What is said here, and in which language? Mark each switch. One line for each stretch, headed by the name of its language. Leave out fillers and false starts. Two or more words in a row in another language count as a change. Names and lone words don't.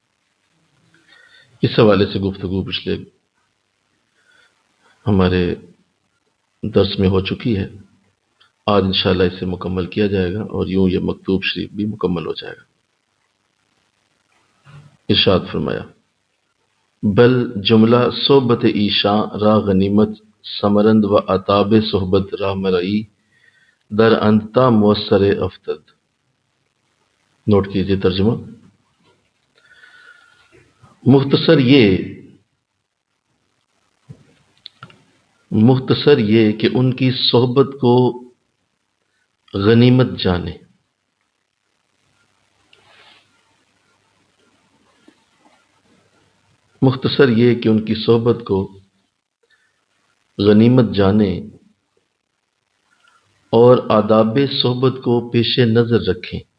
Urdu: اس حوالے سے گفتگو پچھلے ہمارے درس میں ہو چکی ہے، آج انشاءاللہ اسے مکمل کیا جائے گا، اور یوں یہ مکتوب شریف بھی مکمل ہو جائے گا۔
Persian: ارشاد فرمایا، بل جملہ صحبت ایشاں را غنیمت سمرند و عطاب صحبت را مرئی در انتا موثر افتد۔
Urdu: نوٹ کیجئے ترجمہ۔ مختصر یہ کہ ان کی صحبت کو غنیمت جانے، مختصر یہ کہ ان کی صحبت کو غنیمت جانے اور آداب صحبت کو پیش نظر رکھیں۔